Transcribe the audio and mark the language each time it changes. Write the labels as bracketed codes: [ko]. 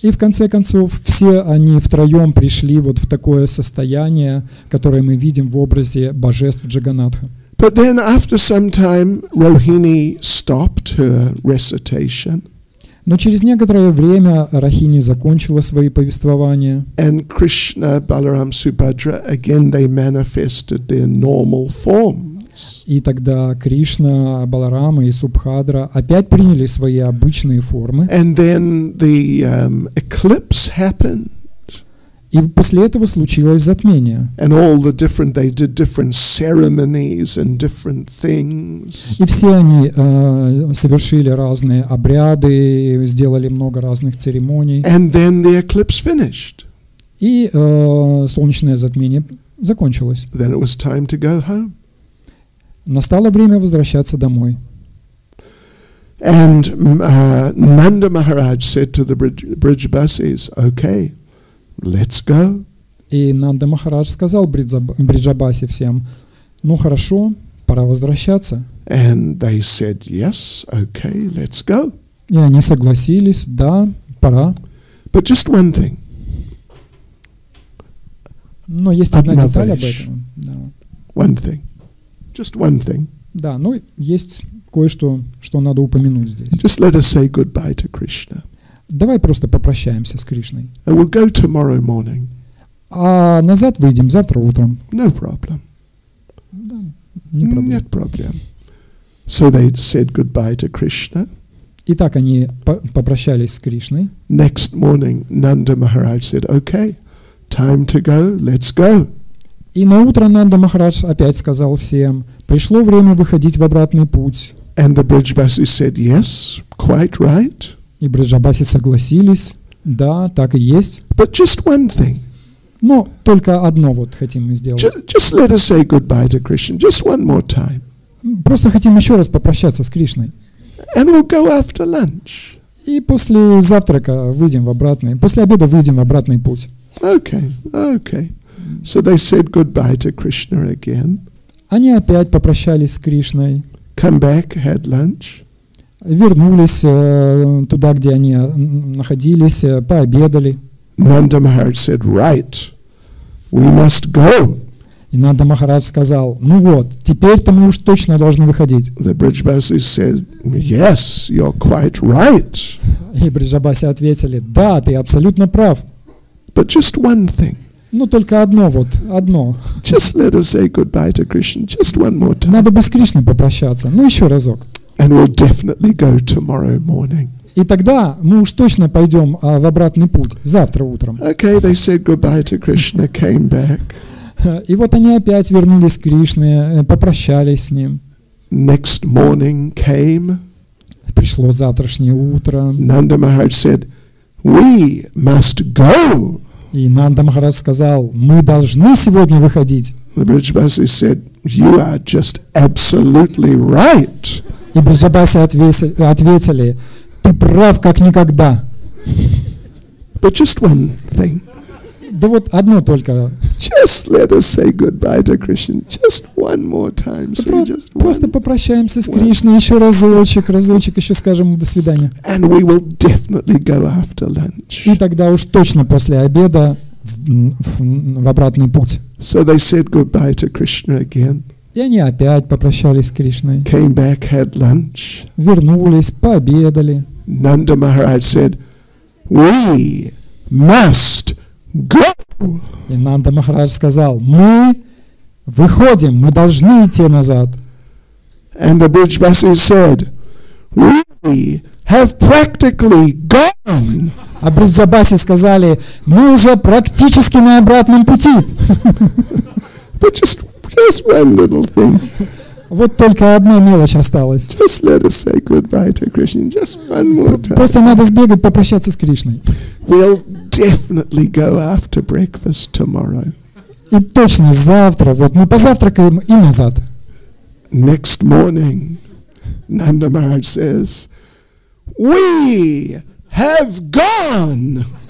[ru] И в конце концов все они втроем пришли вот в такое состояние, которое мы видим в образе божеств Джаганнатха. [en] But then after some time, Rohini stopped her recitation. [ru] Но через некоторое время Рахини закончила свои повествования. [en] And Krishna, Balaram, Subhadra, again they manifested their normal forms. [ru] И тогда Кришна, Баларама и Субхадра опять приняли свои обычные формы. [en] And then the eclipse happened. [ru] И после этого случилось затмение. [en] And all the different, they did different ceremonies and different things. [ru] И все они совершили разные обряды, сделали много разных церемоний. [en] And then the eclipse finished. [ru] И солнечное затмение закончилось. [en] Then it was time to go home. [ru] Настало время возвращаться домой. [en] And Nanda Maharaj said to the Brijbasis, okay, let's go. [ru] И Нанда Махарадж сказал Бриджабаси всем, ну хорошо, пора возвращаться. [en] And they said, yes, okay, let's go. [ru] И они согласились, да, пора. [en] But just one thing. [ru] Но есть одна деталь об этом. Да. [en] One thing. Just one thing. [ru] Да, но есть кое-что, что надо упомянуть здесь. [en] Just let us say goodbye to Krishna. [ru] Давай просто попрощаемся с Кришной. [en] And we'll go tomorrow morning. [ru] А назад выйдем завтра утром. [en] No problem. [ru] Да, не проблема. Нет проблем. [en] So they said goodbye to Krishna. [ru] Итак, они попрощались с Кришной. [en] Next morning, Nanda Maharaj said, okay, time to go, let's go. [ru] И на утро Нанда Махарадж опять сказал всем, пришло время выходить в обратный путь. [en] And the Brijbasis said, yes, quite right. [ru] И Бриджабаси согласились, да, так и есть. [en] But just one thing. [ru] Но только одно вот хотим мы сделать. [en] Just let us say goodbye to Krishna, just one more time. [ru] Просто хотим еще раз попрощаться с Кришной. [en] And we'll go after lunch. [ru] И после завтрака выйдем в обратный, после обеда выйдем в обратный путь. [en] Okay, okay. So they said goodbye to Krishna again. [ru] Они опять попрощались с Кришной. [en] Come back, had lunch. [ru] Вернулись туда, где они находились, пообедали. [en] Nanda Maharaj said, right, we must go. [ru] И Нанда Махарадж сказал, ну вот, теперь-то мы уж точно должны выходить. [en] The Brijbasis said, yes, you're quite right. [ru] И Бриджабаси ответили, да, ты абсолютно прав. [en] But just one thing. [ru] Ну только одно вот, одно. [en] Just let us say goodbye to Krishna, just one more time. [ru] Надо бы с Кришной попрощаться, ну еще разок. [en] And we'll definitely go tomorrow morning. [ru] И тогда мы уж точно пойдем в обратный путь, завтра утром. [en] Okay, they said goodbye to Krishna, came back. [ru] И вот они опять вернулись к Кришне, попрощались с ним. [en] Next morning came. [ru] Пришло завтрашнее утро. [en] Nanda Maharaj said, we must go. [ru] И Нанда Махарадж сказал, мы должны сегодня выходить. [en] The Brijbasis said, you are just absolutely right. [ru] И Бриджабаси ответили, ты прав как никогда. [en] But just one thing. [ru] Да вот одно только. [en] Just let us say goodbye to Krishna. Just one more time. Say just [ru] Просто [en] one. [ru] попрощаемся с Кришной еще разочек еще скажем до свидания. [en] And we will definitely go after lunch. [ru] И тогда уж точно после обеда в обратный путь. [en] So they said goodbye to Krishna again. [ru] И они опять попрощались с Кришной. [en] Came back, had lunch. [ru] Вернулись, пообедали. [en] Nanda Maharaj said, we must go. [ru] И Нанда Махарадж сказал, мы выходим, мы должны идти назад. [en] And the Brijbasis said, we have practically gone. [ru] А Бриджабаси сказали, мы уже практически на обратном пути. [en] But just one little thing. [ru] Вот только одна мелочь осталась. [en] Just let us say goodbye to Krishna. Just one more time. [ru] Просто надо сбегать, попрощаться с Кришной. [en] We'll definitely go after breakfast tomorrow. [ru] И точно завтра, вот мы позавтракаем и назад. [en] Next morning, Nanda Maharaj says, we have gone.